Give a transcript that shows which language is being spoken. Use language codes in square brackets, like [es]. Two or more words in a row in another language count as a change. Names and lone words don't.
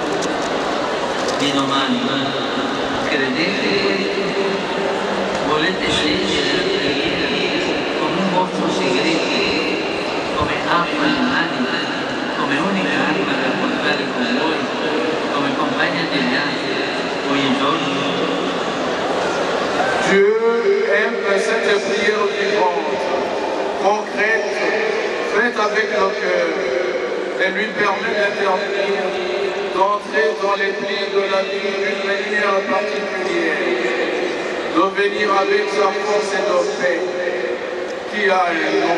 [it] Di domani, credete questo? Volete scegliere la preghiera come un vostro segreto, come acqua nell'anima, come unica arma da portare con voi, come compagna degli altri, ogni giorno? [fr] Dieu aime cette prière vivante, concrète, faite avec le cœur, et lui permet d'intervenir, d'entrer dans les plis de la vie d'une manière particulière, de venir avec sa force et de paix, qui a un nom.